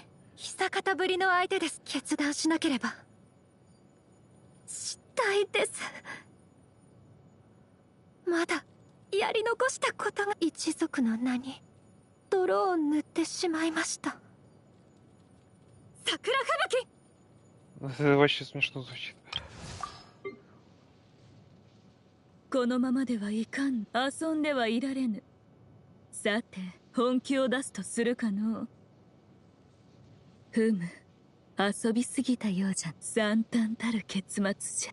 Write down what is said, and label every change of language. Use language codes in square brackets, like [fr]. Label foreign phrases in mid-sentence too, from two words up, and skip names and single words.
[ja] 久方ぶりの相手です。決断しなければ。したいです。まだやり残したことが。一族の名に泥を塗ってしまいました。桜吹雪。 [ru] Это вообще смешно звучит. [ja] このままではいかん。遊んではいられぬ。さて、本気を出すとするかのう。ふむ、遊びすぎたようじゃ。惨憺たる結末じゃ。